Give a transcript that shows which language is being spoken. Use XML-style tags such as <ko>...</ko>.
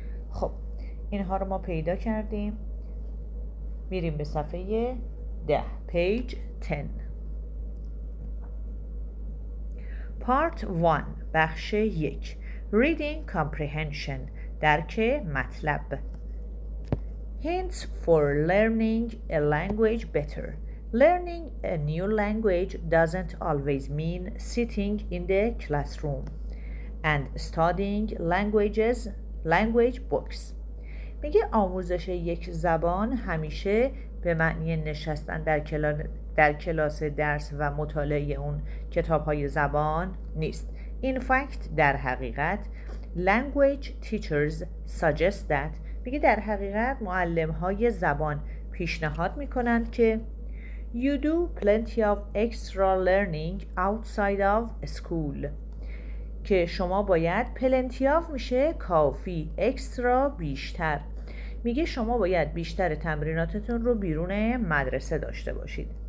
<fa>خب اینها رو ما پیدا کردیم. میریم به صفحه 10</fa> <en>page 10. Part 1</en> <fa>بخش 1</fa> <en>Reading Comprehension،</en> <fa>درک مطلب.</fa> <en>Hints for learning a language better. Learning a new language doesn't always mean sitting in the classroom and studying language books.</en> <fa>میگه آموزش یک زبان همیشه به معنی نشستن در کلاس درس و مطالعه اون کتاب‌های زبان نیست.</fa> <en>In fact،</en> <fa>در حقیقت</fa> <en>language teachers suggest that،</en> <fa>میگه در حقیقت معلم‌های زبان پیشنهاد میکنند که</fa> <en>you do plenty of extra learning outside of school،</en> <fa>که شما باید</fa> <en>plenty of</en> <fa>میشه کافی،</fa> <en>extra</en> <fa>بیشتر. میگه شما باید بیشتر تمریناتتون رو بیرون مدرسه داشته باشید.</fa>